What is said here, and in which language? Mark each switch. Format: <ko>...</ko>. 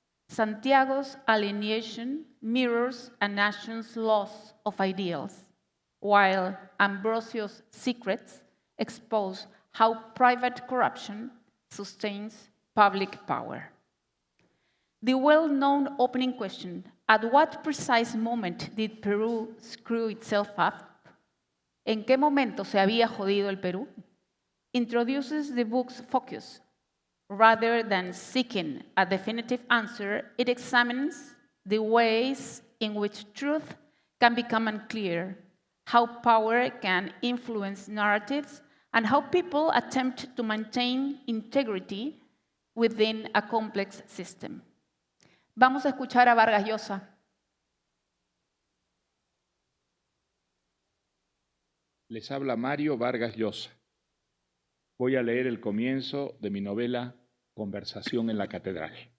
<en>Santiago's alienation mirrors a nation's loss of ideals, while Ambrosio's secrets expose how private corruption sustains public power. The well-known opening question, at what precise moment did Peru screw itself up?</en> <es>¿En qué momento se había jodido el Perú?</es> <en>Introduces the book's focus. Rather than seeking a definitive answer, it examines the ways in which truth can become unclear, how power can influence narratives, and how people attempt to maintain integrity within a complex system.</en> <es>Vamos a escuchar a Vargas Llosa. Les habla Mario Vargas Llosa. Voy a leer el comienzo de mi novela Conversación en la Catedral.</es>